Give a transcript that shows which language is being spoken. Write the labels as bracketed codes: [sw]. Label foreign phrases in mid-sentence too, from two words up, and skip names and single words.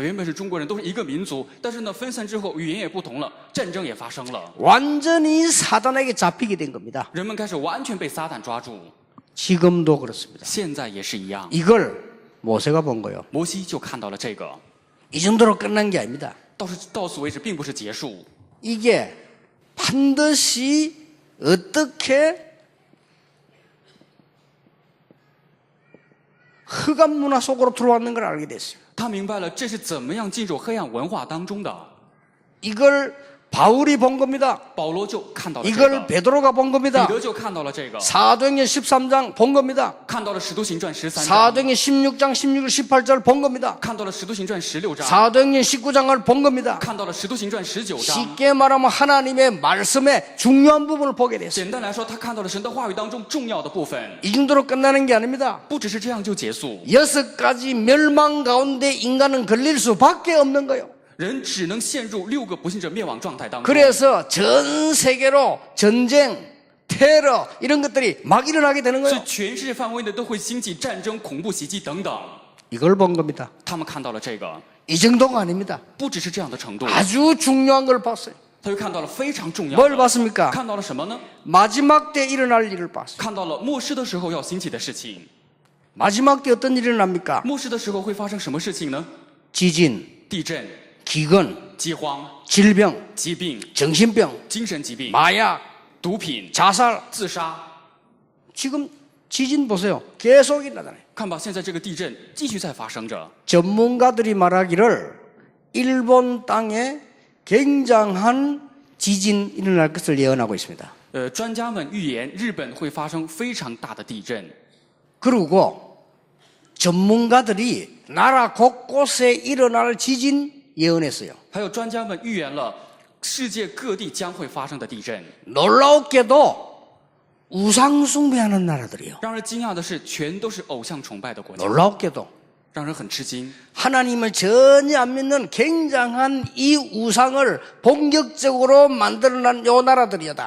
[zh] 原本是中国人，都是一个民族，但是呢，分散之后语言也不同了，战争也发生了， [ko] 완전히 사단에게 잡히게 된 겁니다. [zh] 人们开始完全被撒旦抓住。 [ko] 지금도 그렇습니다. [zh] 现在也是一样， [ko] 이걸 모세가 본 거예요. [zh] 摩西就看到了这个。 [ko] 이 정도로 끝난 게 아닙니다. [zh] 到此为止，并不是结束， [ko] 이게 반드시 어떻게 흑암 문화 속으로 들어왔는 걸 알게 됐어요. [zh] 他明白了这是怎么样进入黑暗文化当中的。 [ko] 이걸 바울이 본 겁니다. [zh] 保罗就看到了这 [ko] 이걸 [zh] 个， [ko] 베드로가 본 [zh] 彼 [ko] 겁니다. [zh] 得就看到了这个， [ko] 사도행전 13장 본 겁니다. [zh] 看到了使徒行传13章， [ko] 사도행전 16장 16절 18절 본 겁니다. [zh] 看到了使徒行传16章， [ko] 사도행전 19장을 본 겁니다. [zh] 看到了使徒行传19章。 [ko] 쉽게 말하면 하나님의 말씀의 중요한 부분을 보게 됐어요. [zh] 简单来说，他看到了神的话语当中重要的部分， [ko] 이 정도로 끝나는 게 아닙니다. [zh] 不只是这样就结束。 [ko] 6가지 멸망 가운데 인간은 걸릴 수밖에 없는 거예요. [zh] 人只能陷入6个不幸者灭亡状态当中。 [ko] 그래서 전 세계로 전쟁, 테러 이런 것들이 막 일어나게 되는 [zh] 所以 [ko] 거예요. [zh] 全世界范围内都会兴起战争、恐怖袭击等等。 [ko] 이걸 본 겁니다. [zh] 他们看到了这个， [ko] 이 정도가 아닙니다. [zh] 不只是这样的程度， [ko] 아주 중요한 걸 봤어요. [zh] 他又看到了非常重要 [ko] 뭘 [zh] 的。 [ko] 봤습니까? [zh] 看到了什么呢？ [ko] 마지막 때 일어날 일을 봤어요. [zh] 看到了末世的时候要兴起的事情。 [ko] 마지막 때 어떤 일이 일어납니까? [zh] 末世的时候会发生什么事情呢？ [ko] 지진, [zh] 地震、 [ko] 기근, [zh] 饥荒、 [ko] 질병, [zh] 疾病、 [ko] 정신병, [zh] 精神疾病、 [ko] 마약, [zh] 毒品、 [ko] 자살. [zh] 自杀。 [ko] 지금 지진 보세요. 계속 일어나잖아요. [zh] 看吧，现在这个地震继续在发生着。 [ko] 전문가들이 말하기를 일본 땅에 굉장한 지진 일어날 것을 예언하고 있습니다. [zh] 专家们预言日本会发生非常大的地震。 [ko] 그리고 전문가들이 나라 곳곳에 일어날 지진 예언했어요. [zh] 还有专家们预言了世界各地将会发生的地震。 [ko] 놀라웠게도 우상 숭배하는 나라들이요. [zh] 让人惊讶的是，全都是偶像崇拜的国家， [ko] 놀라웠게도 [zh] 让人很吃惊。 [ko] 하나님을 전혀 안 믿는 굉장한 이 우상을 본격적으로 만들어낸 요 나라들이다.